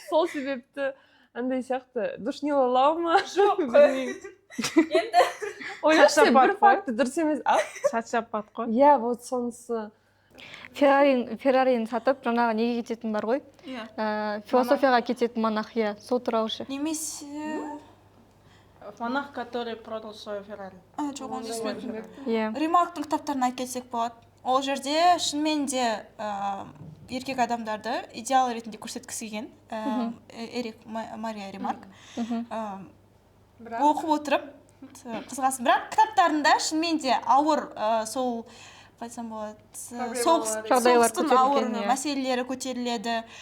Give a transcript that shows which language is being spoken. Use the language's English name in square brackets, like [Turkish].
[Kazakh] Сол себепті андай сияқты душнилалау ма? Жоқ. Енді ойлашы, бір факті дұрыс емес. Сатсапат қой. Иә, вот сонысы. Феррарин сатып, жаңағы неге кететін бар ғой? Философияға кететін монах, сол туралы ше. Немесе... [Russian] Монах, который продал свою Феррари. [Kazakh] Жоқ, оны естімедім. Иә. Ремарктың кітаптарын айтып кетсек болады. Ол жерде шынымен де еркек адамдарды идеал ретінде көрсеткісі келген. Эрик Мария Ремарк. Оқып отырып қызғасын. Бірақ кітаптарында шынымен де ауыр сол қайтсам болады, соғыстың ауыр мәселелері көтеріледі.